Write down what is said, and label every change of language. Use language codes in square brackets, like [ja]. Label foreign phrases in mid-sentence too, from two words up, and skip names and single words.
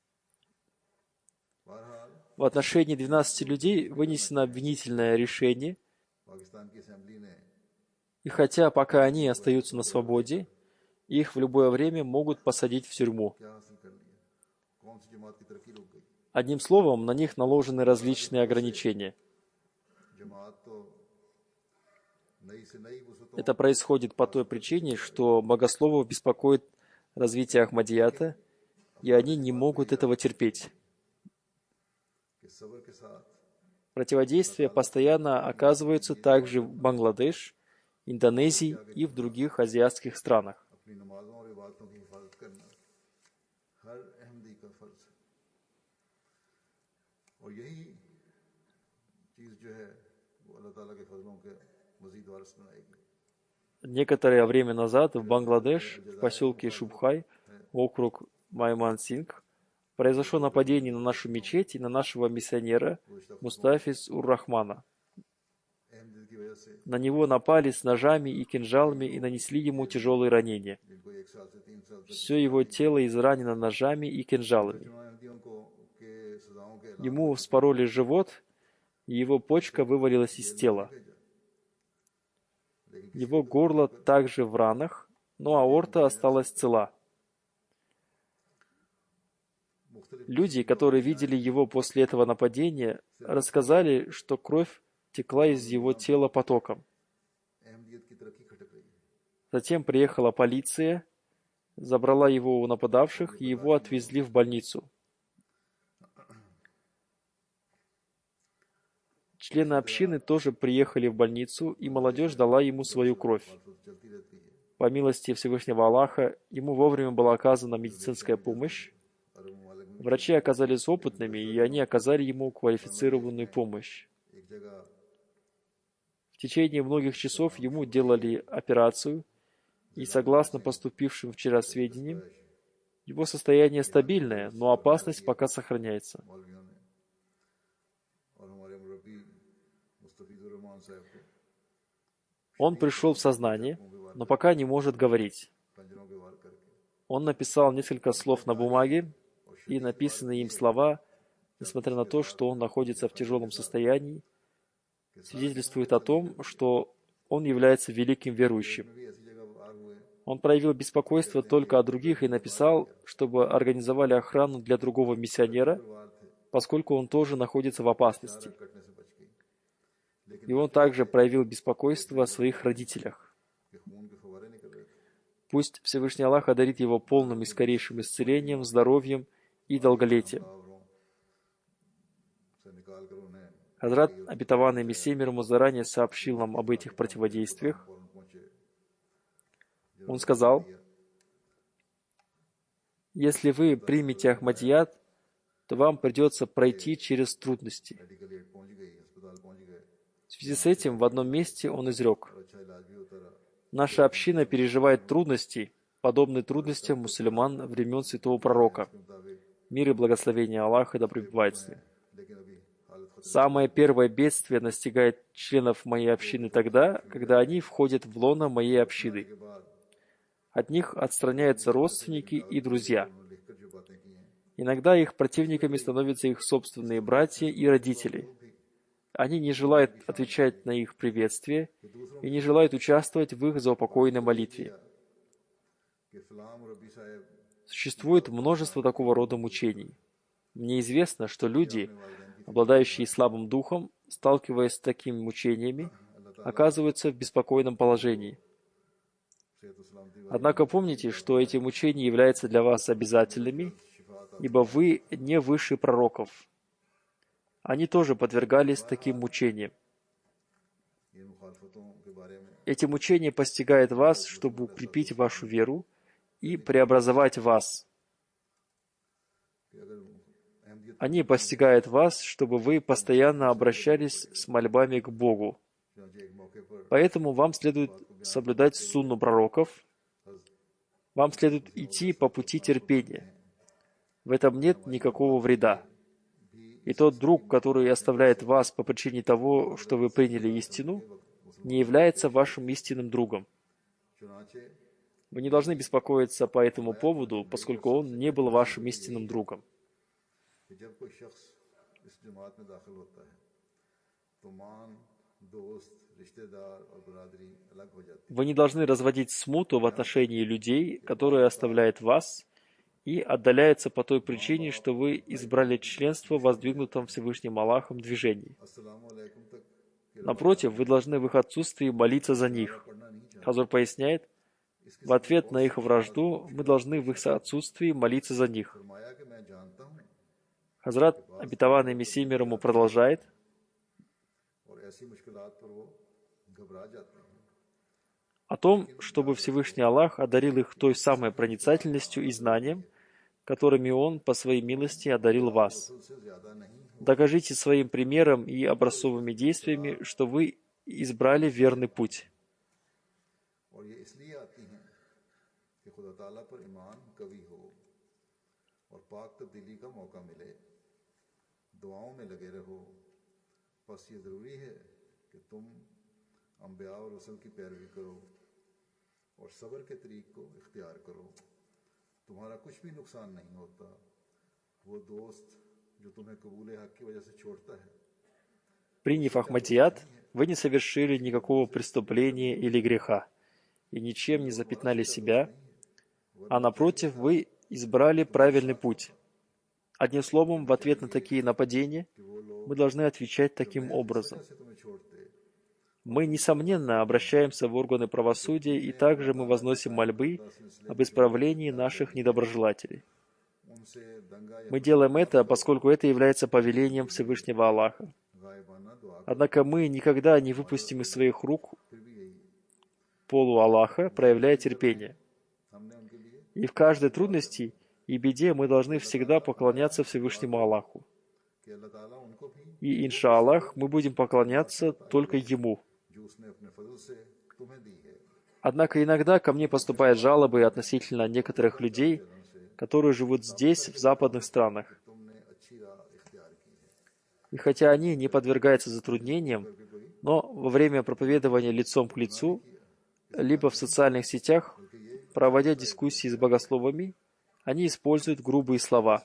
[ur] बहरहाल [ru] В отношении 12 людей вынесено обвинительное решение, [ur] پاکستان کی اسمبلی نے [ru] и хотя пока они остаются на свободе, их в любое время могут посадить в тюрьму. [ur] کیا حاصل کر لیا، کون سی جماعت کی ترقی رک گئی. [ru] Одним словом, на них наложены различные ограничения. [ur] جماعت تو نئی سے نئی وسعتوں [ru] Это происходит по той причине, что богословов беспокоит развитие Ахмадията, и они не могут этого терпеть. [ur] کے صبر کے ساتھ [ru] Противодействие постоянно оказывается также в Бангладеш, Индонезии и в других азиатских странах. [ur] اپنی نمازوں اور عبادتوں کی حفاظت کرنا ہر احمدی کا فرض ہے اور یہی چیز جو ہے وہ اللہ تعالیٰ کے فضلوں کے مزید وارث بنائے گی. [ru] Некоторое время назад в Бангладеш, в поселке Шубхай, округ Маймансингх, произошло нападение на нашу мечеть и на нашего миссионера Мустафиз Ур-Рахмана. [ur] احمدی کی وجہ سے [ru] На него напали с ножами и кинжалами и нанесли ему тяжелые ранения. [ur] جن کو 1 سال سے 3 سال تک [ru] Все его тело изранено ножами и кинжалами. [ur] احمدیوں کو کے سزاؤں کے علاوہ [ru] Ему вспороли живот, и его почка вывалилась из тела. Его горло также в ранах, но аорта осталась цела. Люди, которые видели его после этого нападения, рассказали, что кровь текла из его тела потоком. [ur] احمدیت کی ترقی کھٹک رہی ہے. [ru] Затем приехала полиция, забрала его у нападавших, и его отвезли в больницу. Члены общины тоже приехали в больницу, и молодежь дала ему свою кровь. [ur] چلتی رہتی ہے [ru] По मилости Всевышнего Аллаха, ему вовремя была оказана медицинская помощь. [ur] عرب ممالک میں [ru] Врачи оказались опытными, и они оказали ему квалифицированную помощь. [ur] ایک جگہ [ru] В течение многих часов ему делали операцию, и согласно поступившим вчера сведениям, его состояние стабильное, но опасность пока сохраняется. [ur] مولویوں نے اور ہمارے مربی مستفیض الرحمان صاحب کو [ru] Он пришел в сознание, но пока не может говорить. [ur] خنجروں کے وار کر کے [ru] Он написал несколько слов на бумаге, и написанные им слова, несмотря на то, что он находится в тяжелом состоянии, свидетельствуют о том, что он является великим верующим. [ur] بھی ایسی جگہ وار ہوئے [ru] Он проявил беспокойство только о других и написал, чтобы организовали охрану для другого миссионера, [ur] وار تھے [ru] поскольку он тоже находится в опасности. [ur] کٹنے سے بچ گئی [ru] И он также проявил беспокойство о своих родителях. [ur] کہ خون کے فوارے نکل رہے تھے. [ru] Пусть Всевышний Аллах одарит его полным и скорейшим исцелением, здоровьем и долголетием. [ur] کاوروں سے نکال کر انہیں [ru] Хазрат, обетованный Мессия мир ему заранее сообщил нам об этих противодействиях. [ur] فوراً پہنچے. [ru] Он сказал, если вы примете Ахмадият, то вам придется пройти через трудности. [en] medical aid [ur] پہنچ گئی، اسپتال پہنچ گئے [ru] В связи с этим в одном месте он изрек, [ur] اور اچھا علاج بھی ہوتا رہا. [ru] наша община переживает трудности, подобные трудностям мусульман времен святого пророка. [ur] کے مطابق [ru] Мир и благословение Аллаха да пребывает с ним. [ur] لیکن ابھی حالت خطرے [ru] Самое первое бедствие настигает членов моей общины тогда, когда они входят в лоно моей общины. [ur] کے بعد [ru] От них отстраняются родственники и друзья. [ur] انہوں نے لکھ کر جو باتیں کی ہیں [ru] Иногда их противниками становятся их собственные братья и родители. Они не желают отвечать на их приветствие и не желают участвовать в их заупокойной молитве. [ur] کہ فلاں مربی صاحب [ru] Существует множество такого рода мучений. Мне известно, что люди, обладающие слабым духом, сталкиваясь с такими мучениями, оказываются в беспокойном положении. [ur] صحت و سلامتی [ru] Однако помните, что эти мучения являются для вас обязательными, ибо вы не выше пророков. Они тоже подвергались таким мучениям. [ur] ان مخالفتوں کے بارے میں [ru] Эти мучения постигают вас, чтобы укрепить вашу веру и преобразовать вас. [ur] کہ اگر احمدیت [ru] Они постигают вас, чтобы вы постоянно обращались с мольбами к Богу. [ur] چنانچہ ایک موقع پر [ru] Поэтому вам следует соблюдать сунну пророков, вам следует идти по пути терпения. В этом нет никакого вреда. И тот друг, который оставляет вас по причине того, что вы приняли истину, не является вашим истинным другом. [ur] चुनांचे [ru] Вы не должны беспокоиться по этому поводу, поскольку он не был вашим истинным другом. [ur] کہ جب کوئی شخص اس جماعت میں داخل ہوتا ہے تو مان دوست رشتہ دار اور برادری الگ ہو جاتی [ru] Вы не должны разводить смуту в отношении людей, которые оставляют вас, и отдаляются по той причине, что вы избрали членство в воздвигнутом Всевышним Аллахом движении. [ur] السلام علیکم تک کے [ru] Напротив, вы должны в их отсутствии молиться за них. [ur] پڑھنا نہیں چاہیے. [ru] Хазур поясняет, в ответ на их вражду мы должны в их отсутствии молиться за них. [ur] فرمایا کہ میں جانتا ہوں [ru] Хазрат, обетованный Мессия мир ему, продолжает, [ur] اور ایسی مشکلات پر وہ گھبرا جاتے ہیں. [ru] о том, чтобы Всевышний Аллах одарил их той самой проницательностью и знанием, которыми Он по своей милости одарил вас. [ur] اس سے زیادہ نہیں ہو [ru] Докажите своим примером и образцовыми действиями, что вы избрали верный путь. [ur] اور یہ اس لیے آتی ہیں کہ خدا تعالیٰ پر ایمان قوی ہو اور پاک تبدیلی کا موقع ملے، دعاؤں میں لگے رہو. بس یہ ضروری ہے کہ تم انبیاء اور رسول کی پیروی کرو اور صبر کے طریق کو اختیار کرو. تمہارا کچھ بھی نقصان نہیں ہوتا۔ وہ دوست جو تمہیں قبول حق کی وجہ سے چھوڑتا ہے, [ru] Приняв Ахмадият, вы не совершили никакого преступления или греха и ничем не запятнали себя, а напротив, вы избрали правильный путь. Одним словом, в ответ на такие нападения мы должны отвечать таким образом. [ur] ایسے تمہیں چھوڑتے [ru] Мы, несомненно, обращаемся в органы правосудия, и также мы возносим мольбы об исправлении наших недоброжелателей. [ur] ان سے دنگا یا [ru] Мы делаем это, поскольку это является повелением Всевышнего Аллаха. [ur] غائبانہ دعا [ru] Однако мы никогда не выпустим из своих рук [ur] پھر بھی یہی [ru] полу Аллаха, проявляя терпение. [ur] ہم نے ان کے لیے [ru] И в каждой трудности и беде мы должны всегда поклоняться Всевышнему Аллаху. [ur] کہ اللہ تعالیٰ ان کو بھی [ru] И, иншаллах, мы будем поклоняться только Ему. [ur] جو اس نے اپنے فضل سے تمہیں دی ہے [ru] Однако иногда ко мне поступают жалобы относительно некоторых людей, которые живут здесь, в западных странах. [ur] تم نے اچھی راہ اختیار کی ہے. [ru] И хотя они не подвергаются затруднениям, но во время проповедования лицом к лицу, либо в социальных сетях, проводя дискуссии с богословами, они используют грубые слова.